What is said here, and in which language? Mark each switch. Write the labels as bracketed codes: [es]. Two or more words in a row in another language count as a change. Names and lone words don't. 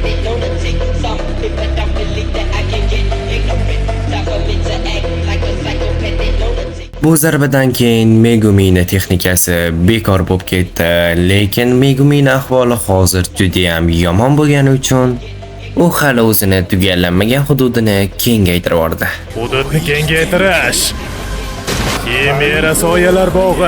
[en] They lunatic. Some people don't believe that I can get ignorant. Knock a bitch and act like a psychopath. They lunatic. [uz] Bu zarbadan keyin Megumini texnikasi bekor bo'lib ketdi, lekin Megumini ahvoli hozir juda ham yomon bo'lgani uchun u hali o'zini tugallanmagan hududini kengaytirib yubordi. Hududni kengaytirish. Kemera soyalar bog'i.